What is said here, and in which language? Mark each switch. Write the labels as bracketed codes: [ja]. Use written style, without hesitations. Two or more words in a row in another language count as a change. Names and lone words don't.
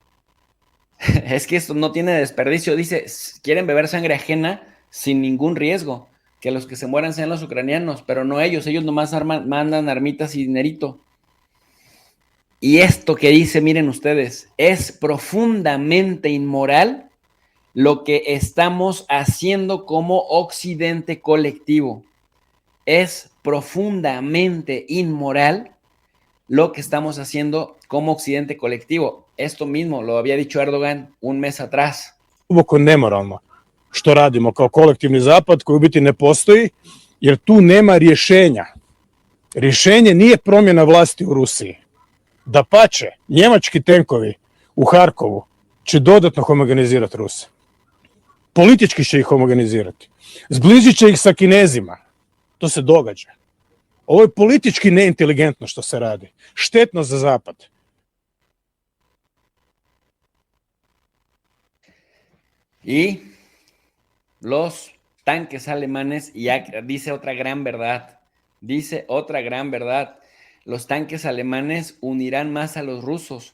[es] Es que esto no tiene desperdicio. Dice, quieren beber sangre ajena sin ningún riesgo. Que los que se mueran sean los ucranianos, pero no ellos. Ellos nomás mandan armitas y dinerito. Y esto que dice, miren ustedes, es profundamente inmoral lo que estamos haciendo como occidente colectivo. Es profundamente inmoral lo que estamos haciendo como occidente colectivo. Esto mismo lo había dicho Erdogan un mes atrás. [hr] Duboko nemoralno što radimo kao kolektivni zapad koji u biti ne postoji, jer tu nema rješenja. Rješenje nije promjena vlasti u Rusiji. Dapače, njemački tenkovi u Harkovu će dodatno homogenizirati Ruse. Politički će ih homogenizirati. Zbližit će ih sa Kinezima. To se događa. Ovo je politički neinteligentno što se radi. Štetno za zapad. [es] Y los tanques alemanes, y dice otra gran verdad, los tanques alemanes unirán más a los rusos.